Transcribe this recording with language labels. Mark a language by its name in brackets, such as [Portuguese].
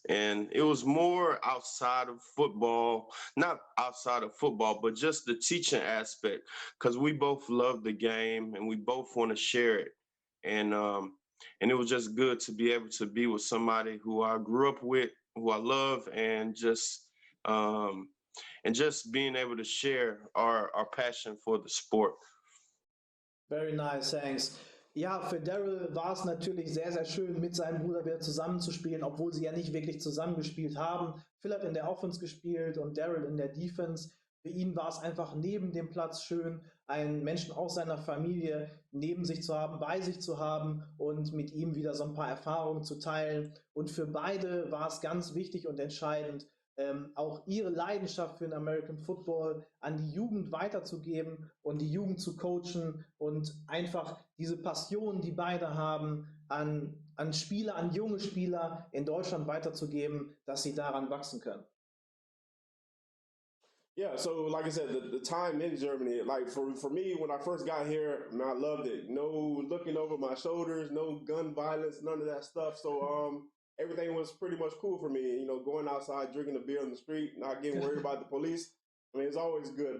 [English] And it was more outside of football, not outside of football, but just the teaching aspect, because we both love the game and we both want to share it. And it was just good to be able to be with somebody who I grew up with, who I love, um, and just being able to share our passion for the sport. Very nice, thanks. [German] Ja, für Darryl war es natürlich sehr, sehr schön, mit seinem Bruder wieder zusammenzuspielen, obwohl sie ja nicht wirklich zusammengespielt haben. Phil hat in der Offense gespielt und Darryl in der Defense. Für ihn war es einfach neben dem Platz schön, einen Menschen aus seiner Familie neben sich zu haben, bei sich zu haben und mit ihm wieder so ein paar Erfahrungen zu teilen. Und für beide war es ganz wichtig und entscheidend, auch ihre Leidenschaft für den American Football an die Jugend weiterzugeben und die Jugend zu coachen und einfach diese Passion, die beide haben, an Spieler, an junge Spieler in Deutschland weiterzugeben, dass sie daran wachsen können. [English] Yeah, so like I said, the time in Germany, like for me, when I first got here, man, I loved it. No looking over my shoulders, no gun violence, none of that stuff. So everything was pretty much cool for me. You know, going outside, drinking a beer on the street, not getting worried about the police. I mean, it's always good.